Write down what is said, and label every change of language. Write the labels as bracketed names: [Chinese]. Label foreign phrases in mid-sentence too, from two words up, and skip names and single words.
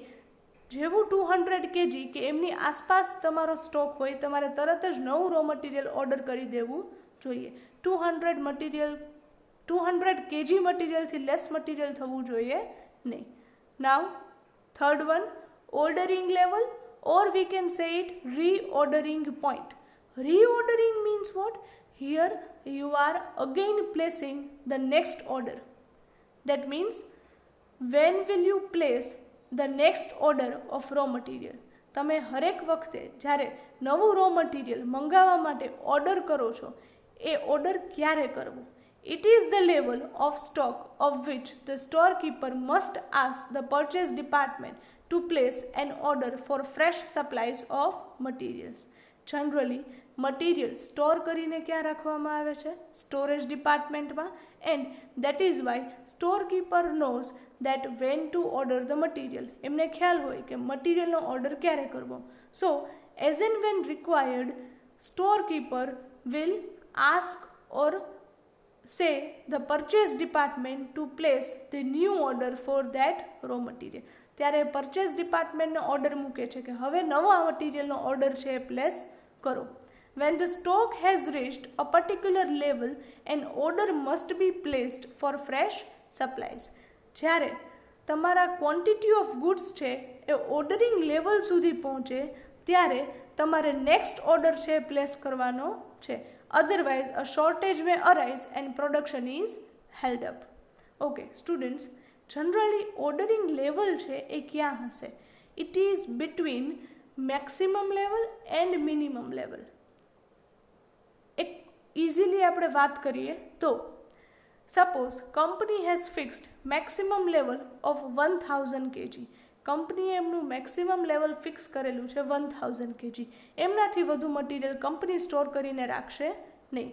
[Gujarati] જેવું 200 kg કે એમની આસપાસ તમારો સ્ટોક હોય, તમારે તરત જ નવું [English] raw material [Gujarati] ઓર્ડર કરી દેવું જોઈએ. 200 kg મટીરિયલથી [English] less material [Gujarati] થવું જોઈએ નહીં. [English] Now third one, ordering level, or we can say it reordering point. Reordering means what? Here you are again placing the next order. That means when will you place the next order of raw material? [Gujarati] તમે હરેક વખતે જ્યારે નવું [English] raw material [Gujarati] મંગાવવા માટે ઓર્ડર કરો છો, એ ઓર્ડર ક્યારે કરવો? [English] It is the level of stock of which the storekeeper must ask the purchase department to place an order for fresh supplies of materials. Generally, [Gujarati] મટીરિયલ સ્ટોર કરીને ક્યાં રાખવામાં આવે છે? [English] storage department. And that is why storekeeper knows that when to order the material. [Gujarati] એમને ખ્યાલ હોય કે મટીરિયલનો ઓર્ડર ક્યારે કરવો. [English] So as and when required, storekeeper will ask or say the purchase department to place the new order for that raw material. [Gujarati] ત્યારે [English] purchase department [Gujarati] ઓર્ડર મૂકે છે કે હવે નવા મટીરિયલનો ઓર્ડર છે એ પ્લેસ કરો. [English] When the stock has reached a particular level, an order must be placed for fresh supplies. [Gujarati] જ્યારે તમારા [English] quantity of goods [Gujarati] છે એ [English] ordering level [Gujarati] સુધી પહોંચે ત્યારે તમારે [English] next order [Gujarati] છે એ પ્લેસ કરવાનો છે. [English] Otherwise, a shortage may arise and production is held up. Okay, students, generally ordering level [Gujarati] છે એ ક્યાં હશે? [English] It is between maximum level and minimum level. [Gujarati] એક ઇઝીલી આપણે વાત કરીએ તો [English] suppose company has fixed maximum level of 1000 kg. [Gujarati] કંપનીએ એમનું [English] maximum level [Gujarati] ફિક્સ કરેલું છે 1000 kg. એમનાથી વધુ મટીરિયલ કંપની સ્ટોર કરીને રાખશે નહીં.